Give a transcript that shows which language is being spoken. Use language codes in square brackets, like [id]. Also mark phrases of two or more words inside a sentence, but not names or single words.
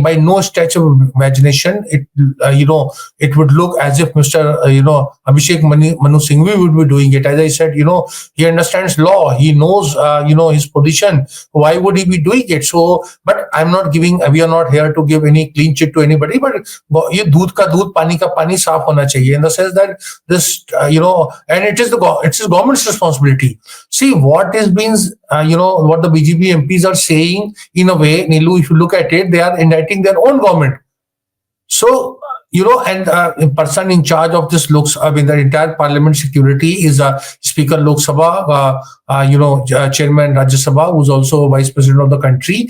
[en] By no stretch of imagination, it would look as if Mr. Abhishek Manu Singhvi would be doing it. As I said, he understands law, he knows, his position. Why would he be doing it? So, but we are not here to give any clean chit to anybody, but [hi] ये दूध का दूध, पानी का पानी साफ़ होना चाहिए, [en] in the sense that this, and it is government's responsibility. See, what is being, what the BJP MPs are saying, in a way, Nilu, if you look at it, they are indicting their own government. So, and a person in charge of this the entire parliament security is Speaker Lok Sabha, Chairman Rajya Sabha, who's also Vice President of the country.